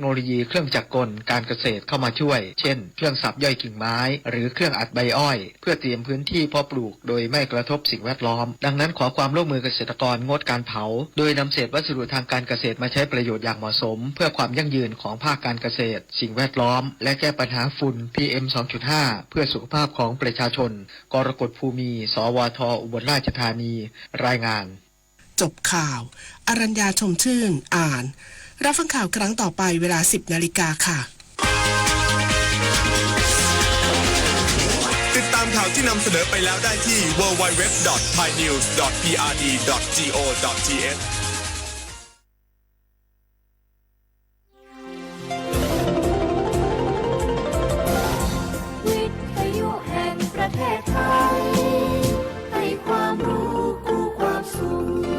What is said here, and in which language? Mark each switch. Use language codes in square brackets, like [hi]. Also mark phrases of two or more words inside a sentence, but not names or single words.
[th] โลยีเครื่องจักรกลการเกษตรเข้ามาช่วยเช่นเครื่องสับย่อยกิ่งไม้หรือเครื่องอัดใบอ้อยเพื่อเตรียมพื้นที่เพาะปลูกกโดยไม่กระทบสิ่งแวดล้อมดังนั้นขอความร่วมมือเกษตรกรงดการเผาโดยนำเศษวัสดุทางการเกษตรมาใช้ประโยชน์อย่างเหมาะสมเพื่อความยั่งยืนของภาคการเกษตรสิ่งแวดล้อมและแก้ปัญหาฝุ่น PM 2.5 เพื่อสุขภาพของประชาชนกรกฎภูมิสวทอุบลราชธานีรายงาน จบข่าวอรัญญาชมชื่นอ่านรับฟังข่าวครั้งต่อไปเวลา 10 นาฬิกาค่ะ ติดตามข่าวที่นำเสนอไปแล้วได้ที่ www.thainews.prd.go.th วิทยุแห่งประเทศไทยให้ความรู้กู้ความสุข